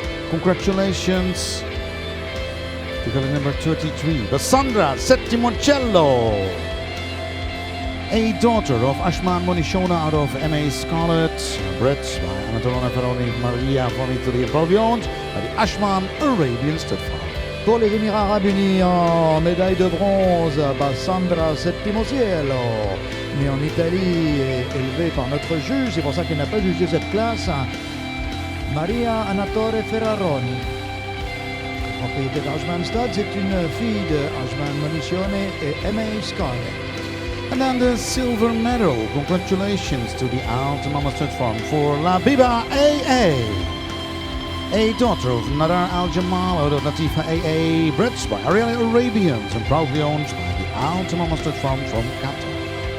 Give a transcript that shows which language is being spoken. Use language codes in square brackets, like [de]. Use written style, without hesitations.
[en] Congratulations to color number 33, Cassandra Settimocello, a daughter of Ashman Monishona out of MA Scarlet, bred by Anatolona Ferroni Maria von Italy and owned by the Ashman Arabian Stud Farm. [fr] Pour les Émirats Arabes Unis, en médaille de bronze, Cassandra Settimocello, née en Italie et élevée par notre juge, c'est pour ça qu'elle n'a pas jugé cette classe, Maria Anatole Ferraroni. Propriété d'Ashman Stud, c'est une fille de Ashman Monishone et MA Scarlet. [en] And then the silver medal. Congratulations to the Altamama Stud Farm for Labiba AA, a daughter of Nadar Al Jamal out of Latifa AA, bred by Ariel Arabians and proudly owned by the Altamama Stud Farm from Qatar.